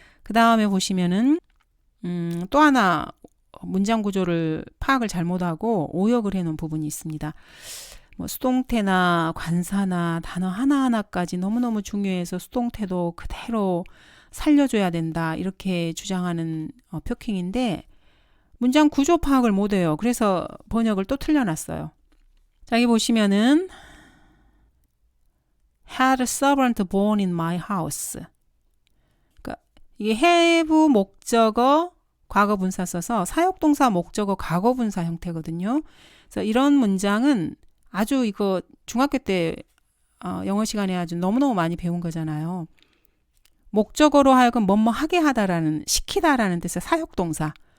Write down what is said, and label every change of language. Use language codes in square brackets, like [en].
[ko] 그 다음에 보시면은 또 하나 문장 구조를 파악을 잘못하고 오역을 해놓은 부분이 있습니다. 뭐 수동태나 관사나 단어 하나하나까지 너무너무 중요해서 수동태도 그대로 살려줘야 된다 이렇게 주장하는 표킹인데 문장 구조 파악을 못해요. 그래서 번역을 또 틀려놨어요. 자, 여기 보시면은 [en] had a servant born in my house. [ko] 그러니까 이게 have 목적어 과거분사 써서 사역동사 목적어 과거분사 형태거든요. 그래서 이런 문장은 아주 이거 중학교 때 영어 시간에 아주 너무너무 많이 배운 거잖아요. 목적어로 하여금 뭐뭐 하게 하다라는 시키다라는 뜻의 사역동사.